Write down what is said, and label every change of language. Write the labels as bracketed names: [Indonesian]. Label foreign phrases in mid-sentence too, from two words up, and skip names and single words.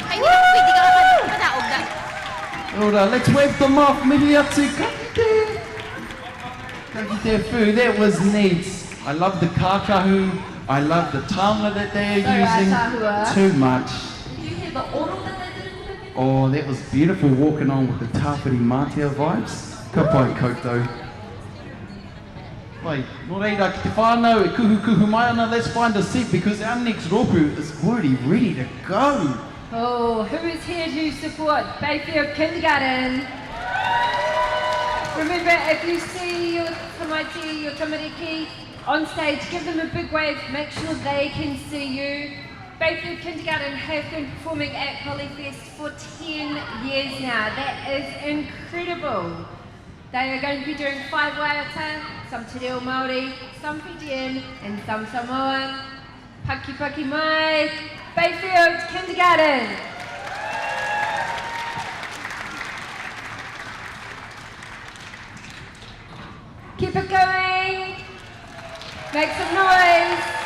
[English] Ora, let's wave them off. Miliatsu kakite. Kakite fu, that was neat. I love the kākahu. I love the taonga that they are using. Too much. Oh, that was beautiful walking on with the Tāwhiri Mātea vibes. [Māori] Ka pai koutou. [English] Wait, [Māori] no reira ki te whānau, e kuhu mai ana, [English] let's find a seat because our next rōpū is already ready to go. Oh, who is here to support Bayfield Kindergarten? Remember if you see your tamaiti, your tamariki on stage, give them a big wave, make sure they can see you. Bayfield Kindergarten have been performing at Polyfest for 10 years now. That is incredible. They are going to be doing 5 waiata, some te reo Māori, some Fijian, and some Samoan. [Māori] Paki paki mai, Bayfield Kindergarten. [English] Keep it going. Make some noise.